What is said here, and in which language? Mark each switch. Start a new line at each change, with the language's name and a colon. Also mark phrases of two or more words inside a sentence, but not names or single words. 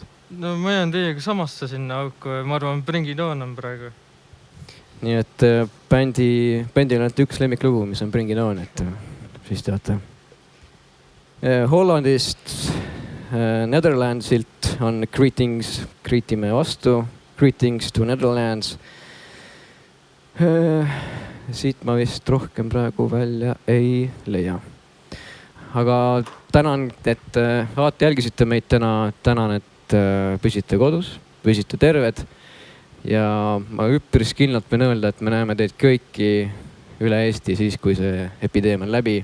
Estonian: No ma jään teiega samasse sinna auku. Ma arvan, Bring It On on praegu. Nii et bändil on ainult üks lemmiklugu, mis on Bring It On, et siis teate. Hollandist, Netherlandsilt on Greetings, greetime vastu.
English: Greetings to Netherlands.
Estonian: Siit ma vist rohkem praegu välja ei leia. Aga tänan, et vaata jälgisite meid täna. Tänan, et püsite kodus, püsite terved. Ja ma üpris kindlalt võin öelda, et me näeme teid kõiki üle Eesti siis, kui see epideemia on läbi.